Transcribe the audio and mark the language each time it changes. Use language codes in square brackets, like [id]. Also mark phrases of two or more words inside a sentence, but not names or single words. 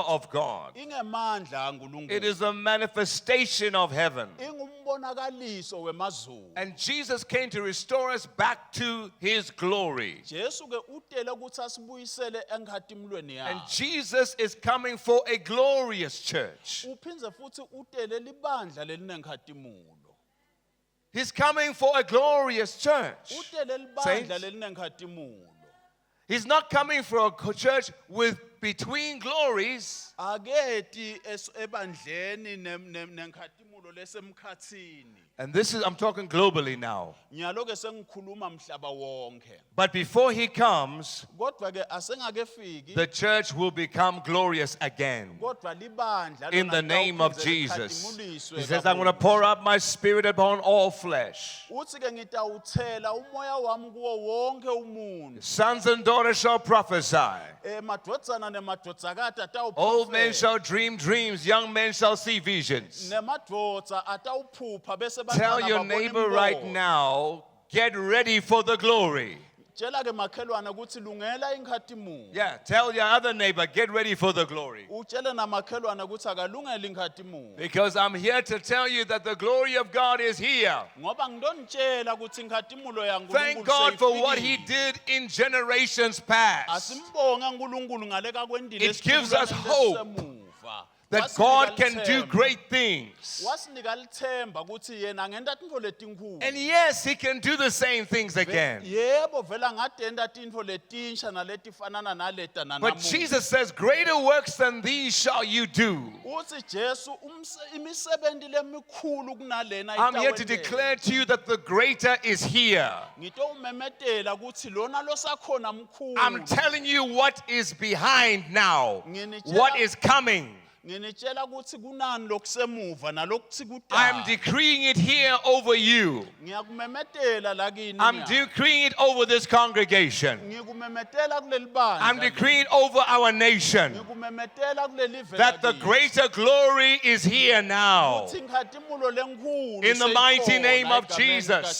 [ss] kwaSimakadze. [en] of God. [ss] Ingemandla [en] It [ss] kaNkulunkulu. [en] is the manifestation of heaven. [ss] Ingumbonakaliso wemazulu. [en] And Jesus came to restore us back to His glory. [ss] Jesu ke utele ukuthi asibuyisele enkhatimulweni [en] And [ss] yakhe. [en] Jesus is coming for a glorious church. [ss] Uphindze futhi utele libandla lelinenkhatimulo. [en] He's coming for a glorious church. [ss] Utele libandla [en] Saints, [ss] lelinenkhatimulo. [en] He's not coming for a church with between glories. [ss] Aketi ebandleni nenkhatimullo lesemkhatsini. [en] And this is, I'm talking globally now. [ss] Ngiyaloke sengikhuluma mhlaba wonke. [en] But before He comes, [ss] Kodwa ke asengakefiki. [en] the church will become glorious again. [ss] Kodwa libandla [en] In the [ss] lona [en] name of [ss] litawuphindze [en] Jesus. [ss] likhatimuliswe [en] He says, I'm going to [ss] kabusha. [en] pour out my spirit upon all flesh. [ss] Uthi ke ngitawuthela umoya wami kuwo wonke umuntu. [en] Sons and daughters shall prophesy. [ss] Madvodzana nemadvodzakati [en] Old men [ss] atawuprofeta. [en] shall dream dreams, young men shall see visions. [ss] Nemadvodza atawuphupha bese [en] Tell [ss] bantwana [en] your [ss] babona [en] neighbor right [ss] imbono. [en] now, get ready for the glory. [ss] Tshela ke makhelwane ukuthi lungela inkhatimula. [en] Yeah, tell your other neighbor, get ready for the glory. [ss] Utshele namakhelwane ukuthi akalungele inkhatimula. [en] Because I'm here to tell you that the glory of God is here. [ss] Ngoba ngidonitshela ukuthi inkhatimula yaNkulunkulu [en] Thank God for what He [ss] seyifikile. [en] did in generations past. [ss] Asimbonge uNkulunkulu ngale kakwendile [en] It gives us hope [ss] semuva. [en] That God can do great things. [ss] Wasinika lithemba ukuthi yena angenta tintfo letinkulu. [en] And yes, He can do the same things again. [ss] Yebo vela ngatenta tintfo letinsha naletifanana naleta [en] But [ss] nanamuhla. [en] Jesus says, greater works than these shall you do. [ss] Uthi Jesu imisebenti lemikhulu kunalena [en] I'm here to [ss] itawentela. [en] declare to you that the greater is here. [ss] Ngitowumemetela ukuthi lona losakhona mkhulu. [en] I'm telling you what is behind now, [ss] Nginitshela- [en] what is coming. [ss] Nginitshela ukuthi kunani lokusemuva nalokuthi [en] I'm [ss] kudala. [en] decreeing it here over you. [ss] Ngiyakumemetela la kini. [en] I'm decreeing it over this congregation. [ss] Ngikumemetela kuleli bandla. [en] I'm decreeing over our nation [ss] Ngikumemetela kuleli vela [en] that the [ss] kithi. [en] greater glory is here now. [ss] Ukuthi inkhatimulo lenkulu [en] In the mighty [ss] seyikhona [en] name of [ss] egameni [en] Jesus.